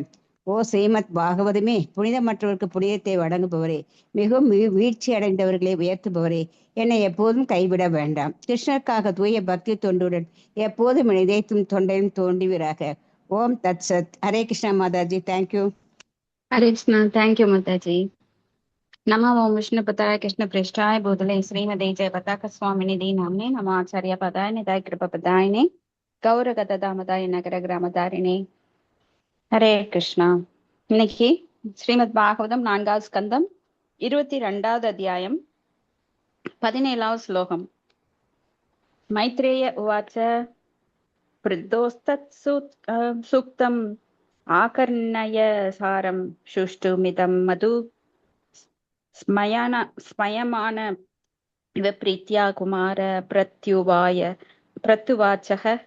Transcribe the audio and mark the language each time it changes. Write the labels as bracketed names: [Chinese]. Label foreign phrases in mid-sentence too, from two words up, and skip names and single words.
[Tamil] ஓ ஸ்ரீமத் பாகவதமே, புனிதமற்றவருக்கு புனிதத்தை வழங்குபவரே, மிகவும் வீழ்ச்சி அடைந்தவர்களை உயர்த்துபவரே, என்னை எப்போதும் கைவிட வேண்டாம். கிருஷ்ணருக்காக தூய பக்தி தொண்டுடன் எப்போதும் இதயத்தும் தொண்டையும் தோன்றுவீராக. [Sanskrit] ॐ तत् सत्. [Tamil] ஹரே கிருஷ்ணா மாதாஜி. தேங்க்யூ. ஹரே கிருஷ்ணா. தேங்க்யூ மாதாஜி. [Sanskrit] नमः ओम विष्णु पताय कृष्ण पृष्ठाय भूतले श्रीमते जय पताक स्वामी निधि नामने नमः आचार्य पदाय निधाय कृपा पदायने गौरगत दामदाय नगर ग्रामदारिणे. [Tamil] ஹரே கிருஷ்ணா. இன்னைக்கு ஸ்ரீமத் பாகவதம் 4வது ஸ்கந்தம் 22வது அத்தியாயம் 17வது ஸ்லோகம். [Sanskrit] मैत्रेय उवाच पृथोस्तत् सूक्तम् आकर्ण्य सारं सुष्टुमितं मधु स्मयमान इव प्रीत्या कुमार प्रत्युवाच ह.